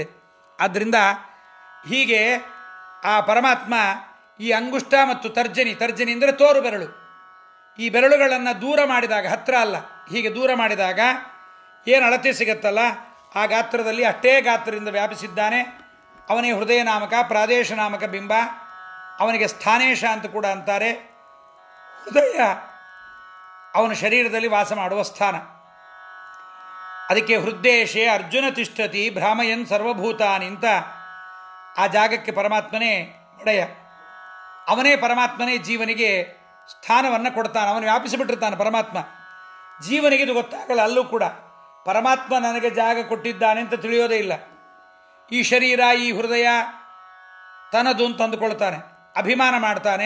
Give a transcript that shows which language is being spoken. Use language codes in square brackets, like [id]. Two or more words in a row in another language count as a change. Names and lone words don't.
[kn] ಆದ್ದರಿಂದ ಹೀಗೆ ಆ ಪರಮಾತ್ಮ ಈ ಅಂಗುಷ್ಟ ಮತ್ತು ತರ್ಜನಿ, ತರ್ಜನಿ ಅಂದರೆ ತೋರು ಬೆರಳು, ಈ ಬೆರಳುಗಳನ್ನು ದೂರ ಮಾಡಿದಾಗ, ಹತ್ತಿರ ಅಲ್ಲ, ಹೀಗೆ ದೂರ ಮಾಡಿದಾಗ ಏನು ಅಳತೆ ಸಿಗುತ್ತಲ್ಲ ಆ ಗಾತ್ರದಲ್ಲಿ ಅಷ್ಟೇ ಗಾತ್ರದಿಂದ ವ್ಯಾಪಿಸಿದ್ದಾನೆ. ಅವನೇ ಹೃದಯ ನಾಮಕ, ಪ್ರಾದೇಶ ನಾಮಕ ಬಿಂಬ. ಅವನಿಗೆ ಸ್ಥಾನೇಶ ಅಂತ ಕೂಡ ಅಂತಾರೆ. ಹೃದಯ ಅವನ ಶರೀರದಲ್ಲಿ ವಾಸ ಮಾಡುವ ಸ್ಥಾನ. ಅದಕ್ಕೆ [sa] ಹೃದ್ದೇಶೇ ಅರ್ಜುನ ತಿಷ್ಠತಿ ಭ್ರಾಮಯನ್ ಸರ್ವಭೂತಾನಿ [kn] ಅಂತ ಆ ಜಾಗಕ್ಕೆ ಪರಮಾತ್ಮನೇ ಒಡೆಯ. ಅವನೇ ಪರಮಾತ್ಮನೇ ಜೀವನಿಗೆ ಸ್ಥಾನವನ್ನು ಕೊಡ್ತಾನೆ. ಅವನು ವ್ಯಾಪಿಸಿಬಿಟ್ಟಿರ್ತಾನೆ ಪರಮಾತ್ಮ. ಜೀವನಿಗೆ ಇದು ಗೊತ್ತಾಗಲ್ಲ. ಅಲ್ಲೂ ಕೂಡ ಪರಮಾತ್ಮ ನನಗೆ ಜಾಗ ಕೊಟ್ಟಿದ್ದಾನೆ ಅಂತ ತಿಳಿಯೋದೇ ಇಲ್ಲ. ಈ ಶರೀರ, ಈ ಹೃದಯ ತನ್ನದು ಅಂತ ಅಂದುಕೊಳ್ತಾನೆ, ಅಭಿಮಾನ ಮಾಡ್ತಾನೆ.